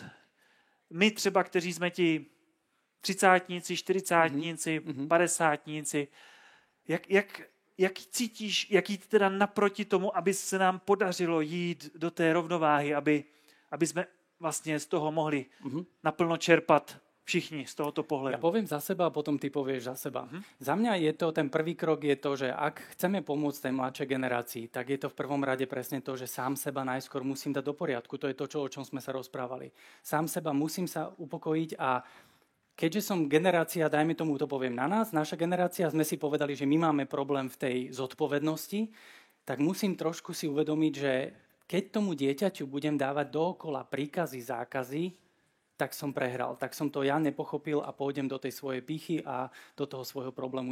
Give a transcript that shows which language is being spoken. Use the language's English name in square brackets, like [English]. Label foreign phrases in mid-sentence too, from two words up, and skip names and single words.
[Czech] My třeba, kteří jsme ti třicátníci, čtyřicátníci, padesátníci, jak cítíš, jak jít teda naproti tomu, aby se nám podařilo jít do té rovnováhy, aby jsme vlastně z toho mohli naplno čerpat všichni z tohoto pohľadu. [Slovak] Ja poviem za seba a potom ty povieš za seba. Za mňa je to, ten prvý krok je to, že ak chceme pomôcť tej mladšej generácii, tak je to v prvom rade presne to, že sám seba najskôr musím dať do poriadku. To je to, o čom sme sa rozprávali. Sám seba musím sa upokojiť a keďže som generácia, dajme tomu, to poviem na nás, naša generácia, sme si povedali, že my máme problém v tej zodpovednosti, tak musím trošku si uvedomiť, že keď tomu dieťaťu budem dávať dookola príkazy, zákazy, tak som prehral, tak som to ja nepochopil a pôjdem do tej svojej pýchy a do toho svojho problému.